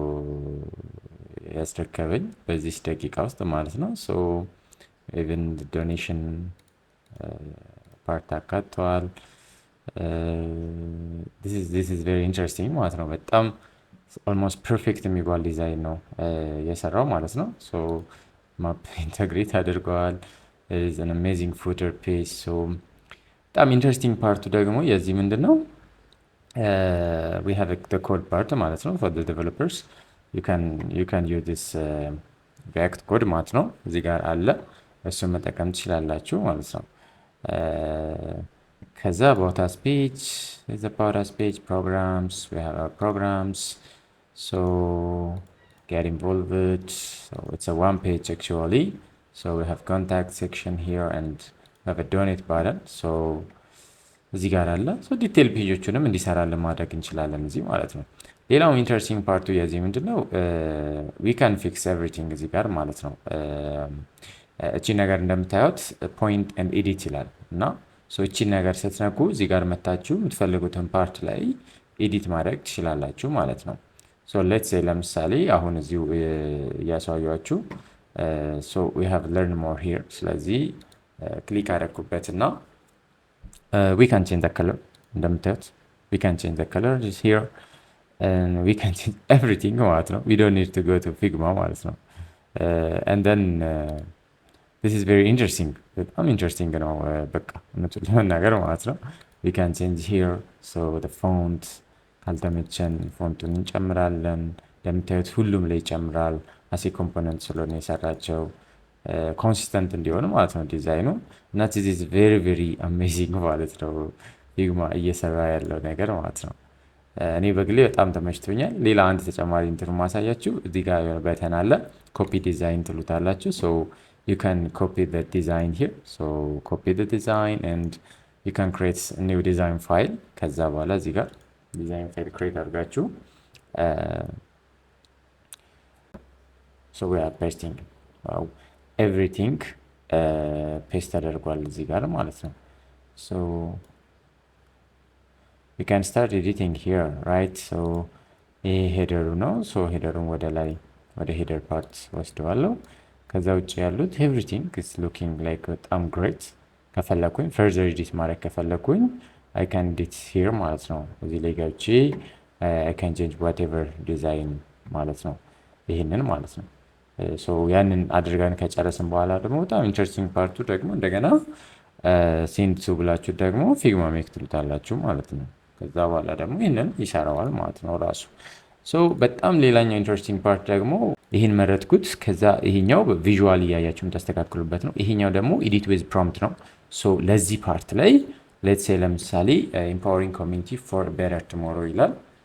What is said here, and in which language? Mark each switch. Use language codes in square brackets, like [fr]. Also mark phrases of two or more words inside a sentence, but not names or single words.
[am] ያስረከበኝ በዚህ ደቂቃ ውስጥ ማለት ነው። [en] so even donation part [am] አካተዋል። [en] this is very interesting [am] ማለት ነው። በጣም [en] almost perfect [am] የሚባል ዲዛይን ነው የሰራው ማለት ነው። [en] so map integrate [am] አድርገዋል። [en] is an amazing footer page። [am] ሶ በጣም ኢንትረስቲንግ ፓርቱ ደግሞ የዚህ ምንድን ነው [en] we have the code part [am] ማለት ነው [en] for the developers you can use this React code [am] ማለት ነው እዚህ ጋር አለ እሱን መጠቀም ትችላላችሁ ማለት ነው። ከዛ [en] about us page is about us page programs we have our programs so get involved. So it's a one page actually. So we have contact section here and we have a donate button. [am] So እዚህ ጋር አለ። ሶ ዲቴል ፔጆቹንም እንዲሰራልን ማድረግ እንችላለን እዚህ ማለት ነው። ሌላው ኢንተረስቲንግ ፓርቱ የዚህ ምንድነው [en] we can fix everything [am] እዚህ ጋር ማለት ነው። እቺ ነገር እንደምታዩት [en] point and edit [am] ይላል እና ሶ እቺ ነገር ስትነኩ እዚህ ጋር መታችሁ የምትፈልጉትን ፓርት ላይ ኤዲት ማድረግ ትችላላችሁ ማለት ነው። [en] so let's ሴይ [am] ለምሳሌ አሁን እዚሁ እያሳያችሁ [en] ሶ we have learn more here። [am] ስለዚህ ክሊክ አደረኩበትና [en] we can change the color እንደምታዩት we can change the color just here and we can change everything [am] ማለት ነው። [en] we don't need to go to Figma [am] ማለት ነው። [en] and then this is very interesting [am] በጣም ኢንትረስቲንግ ነው በቃ እውነቱን ለመናገር ማለት ነው። [en] we can change here so the font [am] ካልተመቸን ፎንቱን እንጨምራለን። እንደምታዩት ሁሉም ላይ ይጨምራል አሴ ኮምፖነንት ስለሆነ የሰራቸው ኮንሲስተንት እንዲሆን ማለት ነው ዲዛይኑ እና [en] this is very very amazing [am] ማለት ነው ፊግማ እየሰራ ያለው ነገር ማለት ነው። እኔ በግሌ በጣም ተመችቶኛል። ሌላ አንድ ተጨማሪ እንትን ማሳያችሁ እዚህ ጋር የሆነ በተን አለ ኮፒ ዲዛይን ትሉታላችሁ። [en] so you can copy the design here so copy the design and you can create a new design file [am] ከዛ በኋላ እዚህ ጋር ዲዛይን ፋይል ክሬት አድርጋችሁ [en] so we are pasting everything [am] ፔስት ተደርጓል እዚህ ጋር ማለት ነው። [en] so we can start editing here right. [am] so ይሄ ሄደሩ ነው። so ሄደሩን ወደ ላይ ወደ ሄደር ፓርት ወስደዋለሁ። ከዛ ውጭ ያሉት [en] everything is looking like [am] በጣም great ከፈለኩኝ ፈርዘር ኤዲት ማድረግ ከፈለኩኝ [en] I can edit here [am] ማለት ነው። እዚህ ላይ ገብቼ [en] I can change whatever design [am] ማለት ነው። ይህንን ማለት ነው። ያንን አድርገን ከጨረስን በኋላ ደግሞ በጣም ኢንትረስቲንግ ፓርቱ ደግሞ እንደገና [en] send to [am] ብላችሁ ደግሞ ፊግማ ሜክ ትሉታላችሁ ማለት ነው። ከዛ በኋላ ደግሞ ይህንን ይሰራዋል ማለት ነው ራሱ። በጣም ሌላኛው ኢንትረስቲንግ ፓርት ደግሞ ይህን መረጥኩት። ከዛ ይሄኛው ቪዥዋል እያያችሁ የምታስተካክሉበት ነው። ይሄኛው ደግሞ [en] edit with prompt [am] ነው። ለዚህ ፓርት ላይ [en] let's say [am] ለምሳሌ [en] empowering community for better tomorrow [am] ይላል።